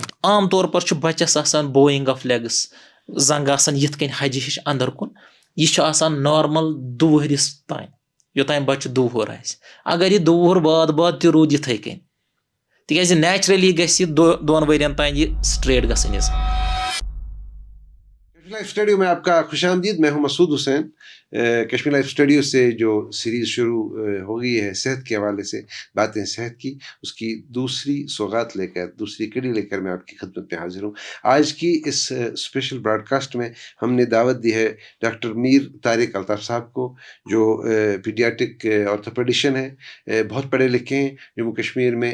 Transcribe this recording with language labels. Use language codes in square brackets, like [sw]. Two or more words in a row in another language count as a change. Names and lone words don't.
[ks] عام طور پر چھُ بَچس آسان [en] bowing of legs [ks] زنٛگ آسان یِتھ کٔنۍ حجہِ ہِش اندر کُن. یہِ چھُ آسان نارمل 2 ؤہرِس تام یوٚتام بَچہِ 2 وُہُر آسہِ. اگر یہِ 2 وُہُر باد تہِ روٗد یِتھٕے کٔنۍ تِکیازِ نیچرلی گژھِ یہِ 2 ؤرین تام یہِ سٹریٹ گژھٕنۍ یہِ. [ur] کشمیر لائف اسٹوڈیو میں آپ کا خوش آمدید. میں ہوں مسعود حسین. کشمیر لائف اسٹوڈیو سے جو سیریز شروع ہو گئی ہے صحت کے حوالے سے باتیں صحت کی, اس کی دوسری سوغات لے کر دوسری کڑی لے کر میں آپ کی خدمت میں حاضر ہوں. آج کی اس اسپیشل براڈ کاسٹ میں ہم نے دعوت دی ہے ڈاکٹر میر طارق الطاف صاحب کو, جو پیڈیاٹرک آرتھوپیڈیشن ہے, بہت پڑھے لکھے ہیں جموں کشمیر میں.